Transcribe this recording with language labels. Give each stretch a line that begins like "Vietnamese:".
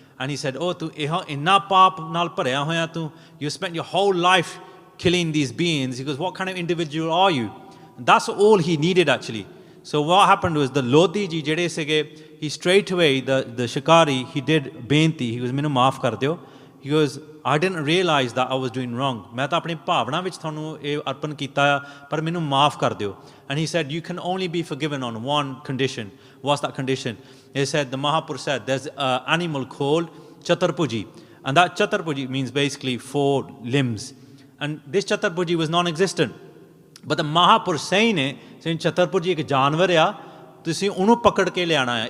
English: And he said,
Punjabi: oh, tu inna pap nal bharya hoya tu.
English: You spent your whole life killing these beings. He goes, what kind of individual are you? And that's all he needed actually. So what happened was the Lodi ji
Punjabi: jede sege,
English: he straight away, the shikari, he did benti. He goes,
Punjabi: minu maaf kar deo.
English: He goes, I didn't realize that I was doing wrong.
Punjabi: मैं तो अपनी भावना विच थानू ये अर्पण कीता पर मैनू माफ कर दियो.
English: And he said, you can only be forgiven on one condition. What's that condition? He said, the Mahapurush said, there's an animal called Chaturpuji. And that Chaturpuji means basically 4 limbs. And this Chaturpuji was non-existent. But the Mahapurush saying it, saying
Punjabi: Chaturpuji ek janwar ya, tusi unu pakad ke le aana hai.